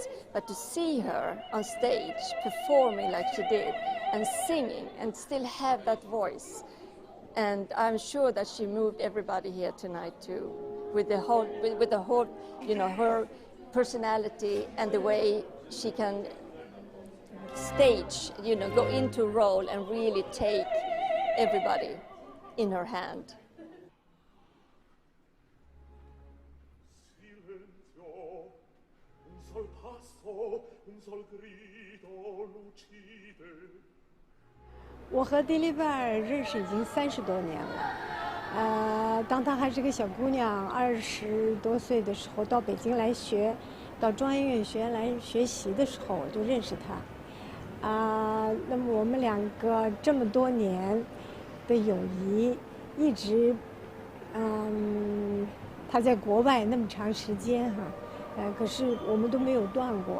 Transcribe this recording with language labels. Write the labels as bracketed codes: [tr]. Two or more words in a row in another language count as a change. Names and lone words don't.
[en] But to see her on stage performing like she did, and singing, and still have that voice, and I'm sure that she moved everybody here tonight too, with the whole, you know, her personality and the way she can stage, you know, go into role and really take everybody in her hand. [it] Silenzio, un sol passo, un sol grido lucide. [zh] 我和迪丽贝尔认识已经30多年了，当她还是个小姑娘，20多岁的时候到北京来学，到中央音乐学院来学习的时候，我就认识她。那么我们两个这么多年的友谊，一直，他在国外那么长时间哈，可是我们都没有断过。